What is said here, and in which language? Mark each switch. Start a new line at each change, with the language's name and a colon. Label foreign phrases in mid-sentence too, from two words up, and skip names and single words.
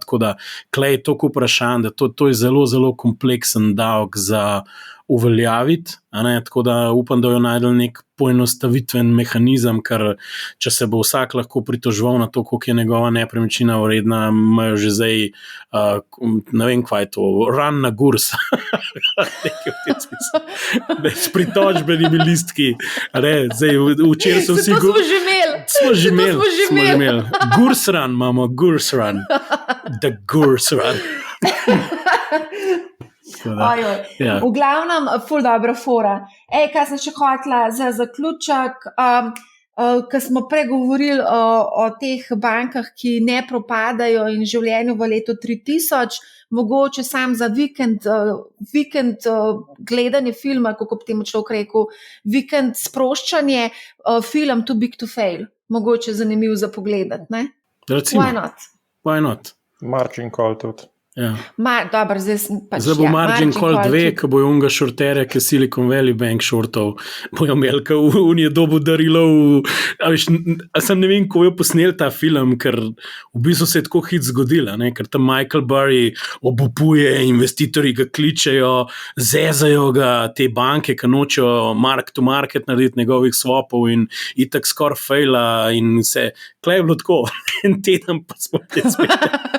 Slovenian: Tako da, klej je toliko vprašanj, da to je zelo, zelo kompleksen davek za uveljaviti, tako da upam, da jo najdel nek poenostavitven mehanizem, ker če se bo vsak lahko pritoževal na to, koliko je njegova nepremičnina vredna, imajo že zdaj, ne vem, kaj je to, run na gurs. S pritožbenimi listki. Včeraj so vsi... Smo že imeli. Gurs run imamo, gurs run. The gurs run. Ja. V glavnem, ful dobra fora. Kaj sem še hotela za zaključek, ko smo pregovorili o teh bankah, ki ne propadajo in življenju v letu 3000, mogoče sam za vikend gledanje filma, kako bi temu človek rekel, vikend sproščanje, film Too Big to Fail. Mogoče zanimiv za pogledati, ne? Recimo.
English: Why not?
Slovenian: Margin call tudi. Ja. Dobro, zdaj bo Margin Call 2, ko bojo unga šortere, ki Silicon Valley Bank šortov, bojo imeli, ko on je dobil darilo sem ne vem, ko je posnel ta film, ker v bistvu se je tako hit zgodila, ker tam Michael Burry obupuje, investitorji ga kličejo, zezajo ga te banke, ki nočejo
English: mark to market
Slovenian: narediti njegovih swapov in itak skoraj faila in se, klej je bilo tako, en teden pa smo te spet.